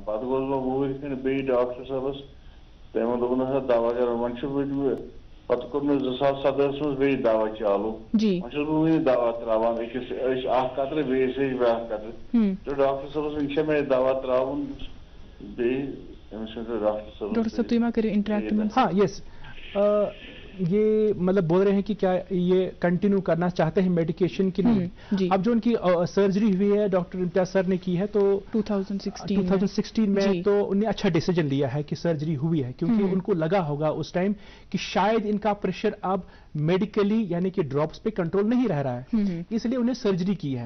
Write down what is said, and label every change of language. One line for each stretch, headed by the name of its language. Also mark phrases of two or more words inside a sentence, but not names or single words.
Kashmiri: پتہٕ گوٚوُس بہٕ وُہٕرۍ کھنٛڈ بیٚیہِ ڈاکٹر صٲبس, تٔمۍ دوٚپُن ہسا دوا کرو. وۄنۍ چھُس بہٕ پتہٕ کوٚر مےٚ 2017 منٛز بیٚیہِ دوا چالوٗ. وۄنۍ چھُس بہٕ وُنہِ دوا تراوان, أکِس اکھ قطرٕ بیٚیِس بیٛاکھ قطرٕ. تہٕ ڈاکٹر صٲبس وۄنۍ چھا مےٚ دوا تراوُن بیٚیہِ أمِس ؤنۍتو ڈاکٹر صٲبس. ڈاکٹر صاحب تُہۍ ما کٔرِو انٹریکٹ.
Urdu: ہاں یس, یہ مطلب بول رہے ہیں کہ کیا یہ کنٹینیو کرنا چاہتے ہیں میڈیکیشن کی نہیں. اب جو ان کی سرجری ہوئی ہے ڈاکٹر امتیاز سر نے کی ہے تو 2016 میں, تو انہوں نے اچھا ڈیسیجن لیا ہے کہ سرجری ہوئی ہے, کیونکہ ان کو لگا ہوگا اس ٹائم کہ شاید ان کا پریشر اب میڈیکلی یعنی کہ ڈراپس پہ کنٹرول نہیں رہ رہا ہے, اس لیے انہیں سرجری کی ہے.